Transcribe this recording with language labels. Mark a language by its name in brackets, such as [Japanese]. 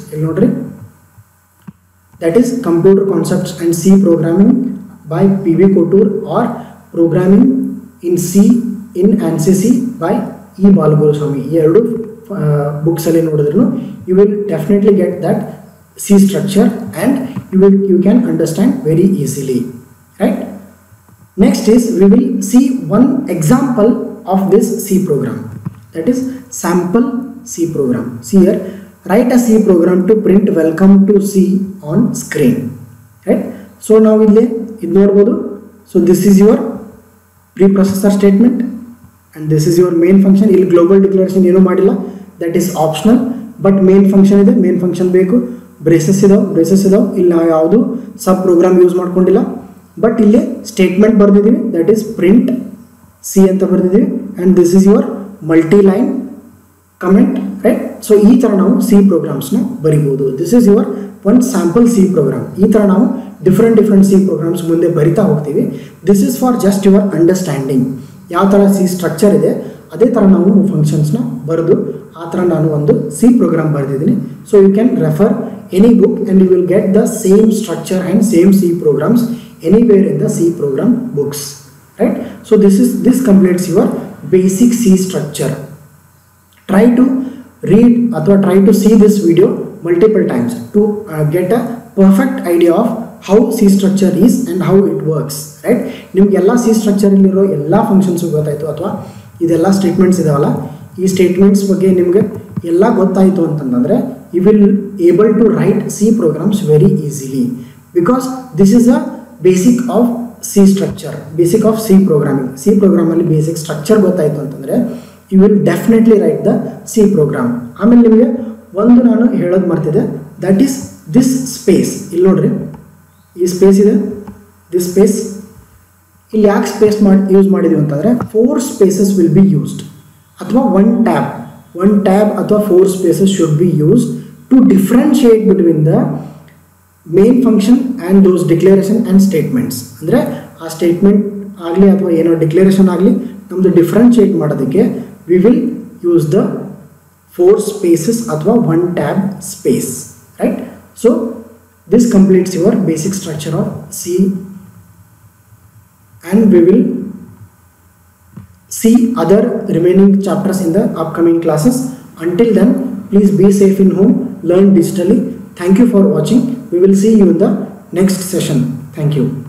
[Kannada] ಇಲ್ಲಿ ನೋಡ್ರಿ, [English] That is computer concepts and C programming by PV Kotur or programming in C in ANSYS by E. Balaguruswamy. [Kannada] ಈ 2 ಬುಕ್ಸಲ್ಲಿ ನೋಡಿದ್ರು [English] You will definitely get that C structure and you can understand very easily, right. Next is we will see one example of this C program, that is sample C program. See here, write a C program to print welcome to C on screen, right. So now [Kannada] ಇಲ್ಲಿ ಇದು ನೋಡಬಹುದು. [English] So this is your preprocessor statement and this is your main function. [Kannada] ಇಲ್ಲಿ global declaration ಏನು ಮಾಡಿಲ್ಲ, [English] that is optional, but [Kannada] main function ಇದೆ, main function ಬೇಕು. Braces ಇದಾವೆ, ಇಲ್ಲಿ ನಾವು ಯಾವುದು ಸಬ್ ಪ್ರೋಗ್ರಾಮ್ ಯೂಸ್ ಮಾಡ್ಕೊಂಡಿಲ್ಲ. ಬಟ್ ಇಲ್ಲಿ statement ಬರೆದಿದ್ದೀವಿ, that is print C ಅಂತ ಬರೆದಿದ್ದೀವಿ, [English] and this is your multi line comment, [Kannada] right. So ಈ ಥರ ನಾವು ಸಿ ಪ್ರೋಗ್ರಾಮ್ಸ್ನ ಬರಿಬೋದು. [English] This is your one sample C program. [Kannada] ಈ ಥರ ನಾವು ಡಿಫ್ರೆಂಟ್ ಸಿ ಪ್ರೋಗ್ರಾಮ್ಸ್ ಮುಂದೆ ಬರಿತಾ ಹೋಗ್ತೀವಿ. [English] This is for just your understanding. [Kannada] ಯಾವ ಥರ ಸಿ ಸ್ಟ್ರಕ್ಚರ್ ಇದೆ ಅದೇ ಥರ ನಾವು ಫಂಕ್ಷನ್ಸ್ನ ಬರೆದು ಆ ಥರ ನಾನು ಒಂದು ಸಿ ಪ್ರೋಗ್ರಾಮ್ ಬರೆದಿದ್ದೀನಿ. [English] So you can refer any book and you will get the same structure and same C programs anywhere in the C program books, right? So this completes your basic C structure. Try to read or try to see this video multiple times to get a perfect idea of how C structure is and how it works, right? [Kannada] ನಿಮಗೆ ಎಲ್ಲ C structure ಇಲ್ಲಿರೋ ಎಲ್ಲ functions ಗೊತ್ತಾಯಿತು ಅಥವಾ ಇದೆಲ್ಲ statements ಇದಾವಲ್ಲ, ಈ statements ಬಗ್ಗೆ ನಿಮಗೆ ಎಲ್ಲ ಗೊತ್ತಾಯಿತು ಅಂತಂದರೆ [English] You will able to write C programs very easily, because this is a basic of C structure, basic of C programming. [Kannada] C ಪ್ರೋಗ್ರಾಮಲ್ಲಿ basic structure ಗೊತ್ತಾಯಿತು ಅಂತಂದರೆ [English] You will definitely write the C program. [Kannada] ಆಮೇಲೆ ನಿಮಗೆ ಒಂದು ನಾನು ಹೇಳೋದು ಮರ್ತಿದೆ, [English] That is this space. [Kannada] ಇಲ್ಲಿ ನೋಡ್ರಿ, ಈ ಸ್ಪೇಸ್ ಇದೆ, [English] This space. [Kannada] ಇಲ್ಲಿ ಯಾಕೆ ಸ್ಪೇಸ್ ಯೂಸ್ ಮಾಡಿದ್ದೀವಿ ಅಂತಂದರೆ [English] 4 spaces will be used, ಅಥವಾ one tab ಅಥವಾ 4 spaces should be used to differentiate between the main function and those declaration and statements. [Kannada] ಅಂದರೆ ಆ ಸ್ಟೇಟ್ಮೆಂಟ್ ಆಗಲಿ ಅಥವಾ ಏನೋ ಡಿಕ್ಲೇರೇಷನ್ ಆಗಲಿ ನಮ್ಮದು ಡಿಫ್ರೆನ್ಶಿಯೇಟ್ ಮಾಡೋದಕ್ಕೆ [English] we will use the 4 spaces ಅಥವಾ one tab space, [Kannada] right? [English] So this completes your basic structure of C and we will see other remaining chapters in the upcoming classes. Until then, please be safe in home, learn digitally. Thank you for watching. We will see you in the next session. Thank you.